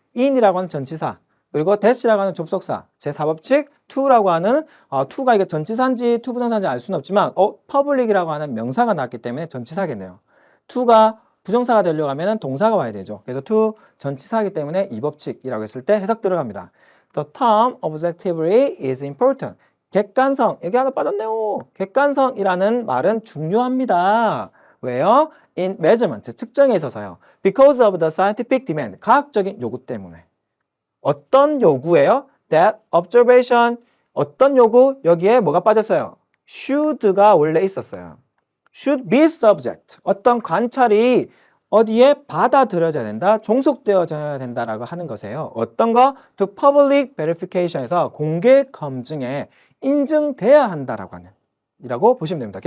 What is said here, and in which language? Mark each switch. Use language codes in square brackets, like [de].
[ko] in이라고 하는 전치사 그리고 that이라고 하는 접속사 제4법칙 to라고 하는 to가 이게 전치사인지 투부정사인지 알 수는 없지만 public이라고 하는 명사가 나왔기 때문에 전치사겠네요. to가 부정사가 되려고 하면 동사가 와야 되죠. 그래서 to 전치사이기 때문에 이 법칙이라고 했을 때 해석 들어갑니다. [en] The term objectively is important. [ko] 객관성, 여기 하나 빠졌네요. 객관성이라는 말은 중요합니다. 왜요? [en] In measurement, [ko] 측정에 있어서요. [en] Because of the scientific demand, [ko] 과학적인 요구 때문에. 어떤 요구예요? [en] That observation, [ko] 어떤 요구? 여기에 뭐가 빠졌어요? should가 원래 있었어요. [en] should be subject, [ko] 어떤 관찰이 어디에 받아들여져야 된다, 종속되어져야 된다라고 하는 것이에요. 어떤 거? [en] To public verification [ko] 에서 공개 검증에 인증돼야 한다라고 하는 이라고 보시면 됩니다.